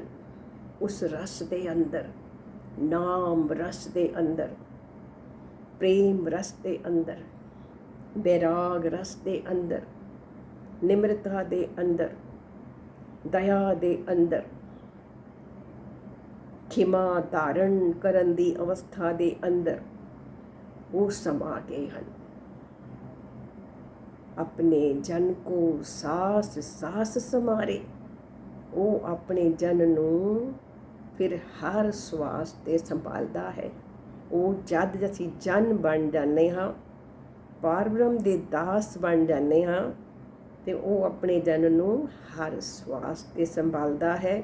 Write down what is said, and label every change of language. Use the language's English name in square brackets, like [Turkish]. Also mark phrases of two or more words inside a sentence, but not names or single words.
[Punjabi] ਉਸ ਰਸ ਦੇ ਅੰਦਰ, ਨਾਮ ਰਸ ਦੇ ਅੰਦਰ, ਪ੍ਰੇਮ ਰਸ ਦੇ ਅੰਦਰ, ਬੈਰਾਗ ਰਸ ਦੇ ਅੰਦਰ, ਨਿਮਰਤਾ ਦੇ ਅੰਦਰ, ਦਇਆ ਦੇ ਅੰਦਰ, ਖਿਮਾ ਧਾਰਨ ਕਰਨ ਦੀ ਅਵਸਥਾ ਦੇ ਅੰਦਰ ਉਹ ਸਮਾ ਗਏ ਹਨ। ਅਪਨੇ ਜਨ ਕਉ ਸਾਸਿ ਸਾਸਿ ਸਮਾਰੇ, ਉਹ ਆਪਣੇ ਜਨ ਨੂੰ ਫਿਰ ਹਰ ਸਵਾਸ 'ਤੇ ਸੰਭਾਲਦਾ ਹੈ। ਉਹ ਜਦ ਅਸੀਂ ਜਨ ਬਣ ਜਾਂਦੇ ਹਾਂ, ਪਾਰਬ੍ਰਹਮ ਦੇ ਦਾਸ ਬਣ ਜਾਂਦੇ ਹਾਂ, ਅਤੇ ਉਹ ਆਪਣੇ ਜਨ ਨੂੰ ਹਰ ਸਵਾਸ 'ਤੇ ਸੰਭਾਲਦਾ ਹੈ।